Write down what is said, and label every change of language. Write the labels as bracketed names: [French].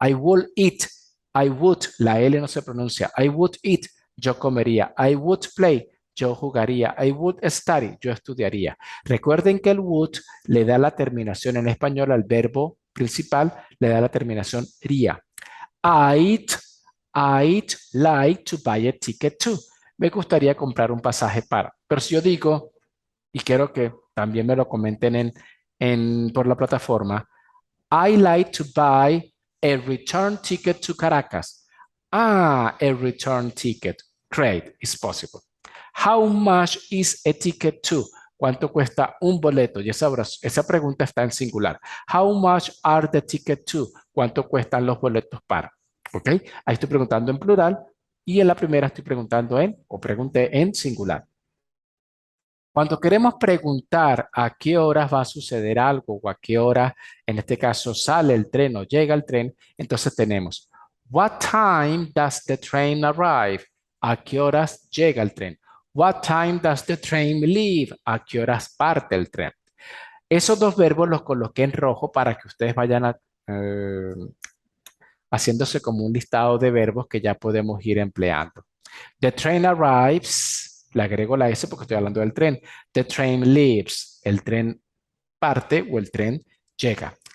[English] I will eat. I would, [Spanish] la L no se pronuncia. [English] I would eat, [Spanish] yo comería. [English] I would play, [Spanish] yo jugaría. [English] I would study, [Spanish] yo estudiaría. Recuerden que el would le da la terminación en español al verbo principal, le da la terminación ría. [English] I'd, I'd like to buy a ticket too. [Spanish] Me gustaría comprar un pasaje para. Pero si yo digo, y quiero que también me lo comenten por la plataforma. [English] I like to buy a return ticket to Caracas. A return ticket. Great, it's possible. How much is a ticket to? [Spanish] ¿Cuánto cuesta un boleto? Y esa pregunta está en singular. [English] How much are the tickets to? [Spanish] ¿Cuánto cuestan los boletos para? ¿Ok? Ahí estoy preguntando en plural y en la primera estoy preguntando o pregunté en singular. Cuando queremos preguntar a qué horas va a suceder algo o a qué hora, en este caso, sale el tren o llega el tren, entonces tenemos, [English] What time does the train arrive? [Spanish] ¿A qué horas llega el tren? [English] What time does the train leave? [Spanish] ¿A qué horas parte el tren? Esos dos verbos los coloqué en rojo para que ustedes vayan haciéndose como un listado de verbos que ya podemos ir empleando. [English] The train arrives, [Spanish] le agrego la S porque estoy hablando del tren. [English] The train leaves, [Spanish] el tren parte o el tren llega.